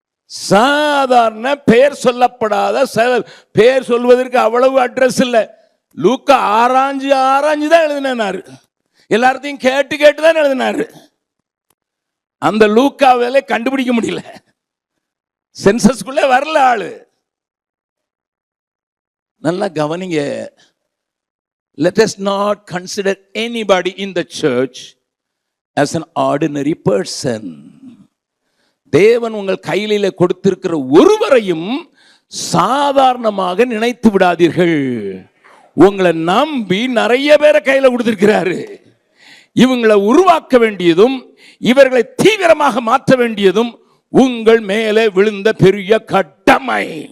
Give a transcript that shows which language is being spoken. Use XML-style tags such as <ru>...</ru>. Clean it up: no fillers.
<ta>சாதாரண பெயர் சொல்லப்படாத, பெயர் சொல்வதற்கு அவ்வளவு அட்ரஸ் இல்லை. லூக்கா ஆராய்ஞ்சு தான் எழுதினாரு, எல்லாத்தையும் கேட்டு தான் எழுதினாரு. அந்த லூக்காவில கண்டுபிடிக்க முடியல, சென்சஸ்குள்ளே வரல ஆளு. நல்லா கவனிங்க.</ta> <en>Let us not consider anybody in the church as an ordinary person.</en> <ta>தேவன் உங்கள் கையில கொடுத்திருக்கிற ஒருவரையும் சாதாரணமாக நினைத்து விடாதீர்கள். உங்களை நம்பி நிறைய பேரை கையில கொடுத்திருக்கிறாரு. இவங்களை உருவாக்க வேண்டியதும் இவர்களை தீவிரமாக மாற்ற வேண்டியதும் உங்கள் மேலே விழுந்த பெரிய கடமை.</ta>